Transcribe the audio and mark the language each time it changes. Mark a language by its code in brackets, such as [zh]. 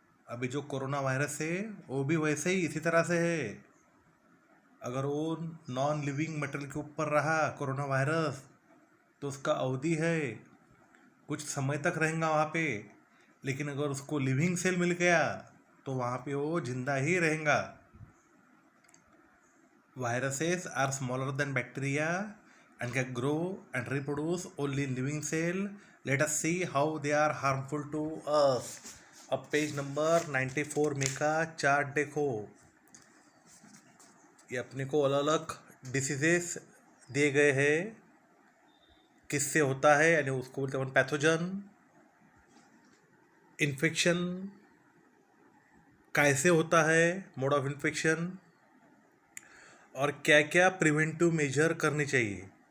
[hi] अभी जो corona virus है वो भी वैसे ही इसी तरह से है। अगर वो नॉन लिविंग मटेरियल के ऊपर रहा कोरोना वायरस, तो उसका अवधि है, कुछ समय तक रहेगा वहाँ पे, लेकिन अगर उसको लिविंग सेल मिल गया तो वहाँ पे वो जिंदा ही रहेगा। [en] Viruses are smaller than bacteria and can grow and reproduce only in living cell. Let us see how they are harmful to us। [hi] अब पेज नंबर 94 में का चार्ट देखो। ये अपने को अलग अलग डिसीजेस दिए गए हैं, किससे होता है, यानी उसको बोलते हैं पैथोजन। इन्फेक्शन कैसे होता है, मोड ऑफ इन्फेक्शन, और क्या क्या प्रिवेंटिव मेजर करने चाहिए।